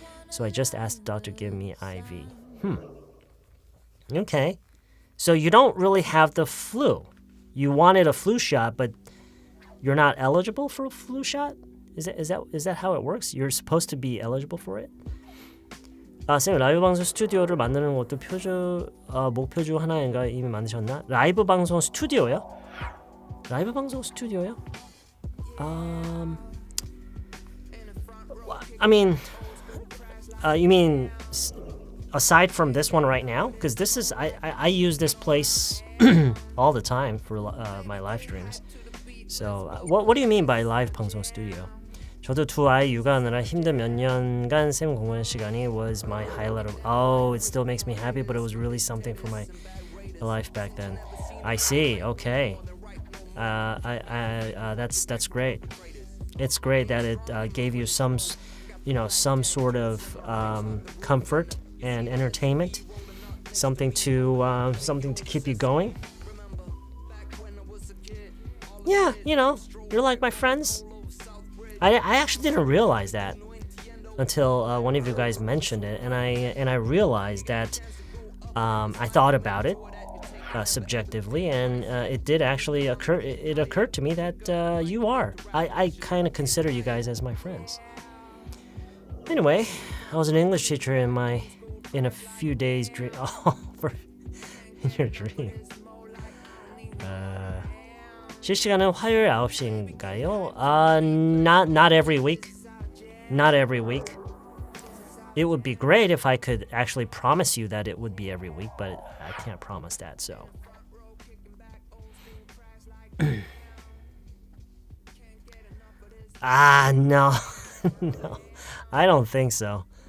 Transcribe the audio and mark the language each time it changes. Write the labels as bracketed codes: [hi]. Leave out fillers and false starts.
[en] So I just asked the doctor to give me IV. Okay. So you don't really have the flu. You wanted a flu shot, but you're not eligible for a flu shot? Is that how it works? You're supposed to be eligible for it? [ko] 쌤, 라이브 방송 스튜디오를 만드는 것도 목표 중 하나인가 이미 만드셨나? 라이브 방송 스튜디오요? 라이브 방송 스튜디오요? [en] I mean, you mean aside from this one right now? Because this is I use this place all the time for my live streams. So what do you mean by live 방송 studio? [ko] 저도 두 아이 육아하느라 힘든 몇 년간 쌤 공부하는 시간이 [en] was my highlight of. Oh, it still makes me happy, but it was really something for my life back then. I see. Okay. That's great. It's great that it gave you some sort of comfort and entertainment, something to keep you going. Yeah, you're like my friends. I actually didn't realize that until one of you guys mentioned it, and I realized that I thought about it subjectively, and it did actually occur. It occurred to me that you are. I kind of consider you guys as my friends. Anyway, I was an English teacher in a few days dream. Oh, in your dream. [ko] 실시간은 화요일 9시인가요? [en] Not every week. Not every week. It would be great if I could actually promise you that it would be every week, but I can't promise that, so. No. No. I don't think so.